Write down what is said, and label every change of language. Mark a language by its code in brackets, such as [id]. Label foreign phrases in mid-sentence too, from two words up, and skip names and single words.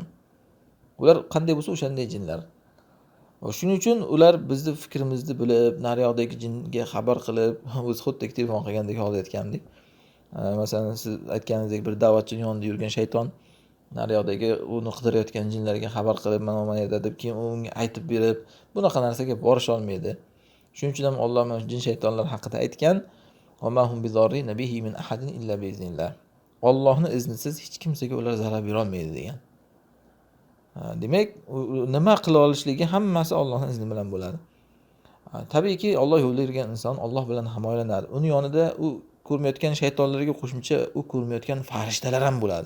[uz] Ular qanday bo'lsa o'shanday jinlar. Va shuning uchun ular bizni fikrimizni bilib, naryoqdagi jinga xabar qilib, o'zi xuddi telefon qilgandek holat aytgandik. Masalan, siz aytganingizdek bir da'vatchining yonida yurgan shayton naryoqdagi uni qidirayotgan jinlarga xabar qilib, mana yerda deb keyin unga aytib berib, bunaqa narsaga borisha olmaydi. Shuning uchun ham Alloh mana jin shaytonlar haqida aytgan: [ar] "وما هم بضارين به من أحد إلا بإذن الله." [uz] Allohning iznisiz hech kimsaga ular zarar bera olmaydi degan. Demak, nima qila olishligi hammasi Allohning izni bilan bo'ladi. Tabiiyki Alloh yo'lida yurgan inson Alloh bilan himoyalanadi. Uni yonida u ko'rmayotgan shaytonlarga qo'shimcha u ko'rmayotgan farishtalar ham bo'ladi.